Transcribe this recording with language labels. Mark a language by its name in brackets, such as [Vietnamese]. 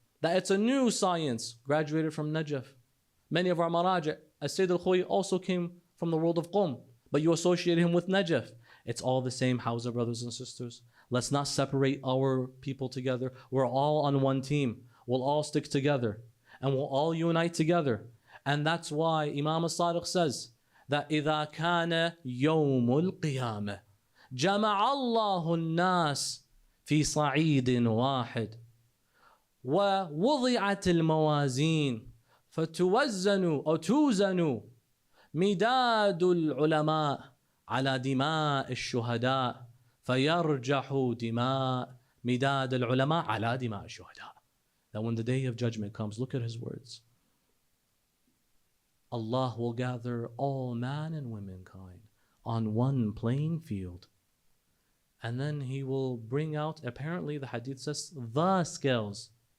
[English] That it's a new science, graduated from Najaf. Many of our Maraja, Sayyid al-Khoi also came from the world of Qum, but you associate him with Najaf. It's all the same Hawza, brothers and sisters. Let's not separate our people together. We're all on one team. We'll all stick together and we'll all unite together. And that's why Imam as-Sadiq says that [Arabic] إِذَا كَانَ يَوْمُ الْقِيَامَةِ جَمَعَ اللَّهُ النَّاسِ فِي صَعِيدٍ وَاحِدٍ ووضعت الموازين فتوزن أو توزن مداد العلماء على دماء الشهداء فيرجح دماء مداد العلماء على دماء الشهداء. [English] That when the day of judgment comes, look at his words. Allah will gather all man and womankind on one playing field. And then he will bring out, apparently the hadith says, the scales.